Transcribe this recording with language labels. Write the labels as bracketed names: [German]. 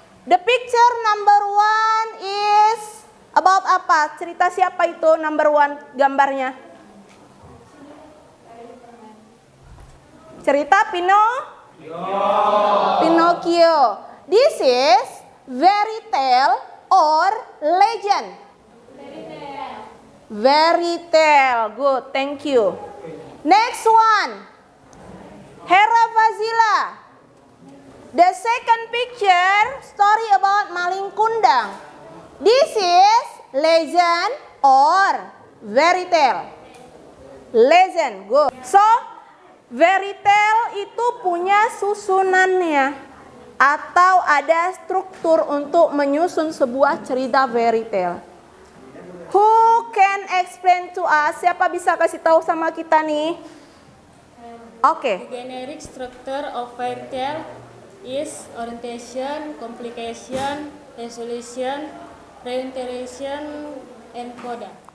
[English] The picture number 1 is about [Indonesian] apa? Cerita siapa itu number 1 gambarnya? Cerita Pinocchio. [English] This is fairy tale or legend? Fairy tale. Good, thank you. Next one. Hera Fazila. The second picture, story about Maling Kundang. This is legend or fairy tale? Legend, good. [Indonesian] So, fairy tale itu punya susunannya atau ada struktur untuk menyusun sebuah cerita fairy tale. [English] Who can explain to us? [Indonesian] Siapa bisa kasih tahu sama kita nih? Oke. [English] The generic structure of fairy tale is orientation, complication, resolution, reintegration, and coda.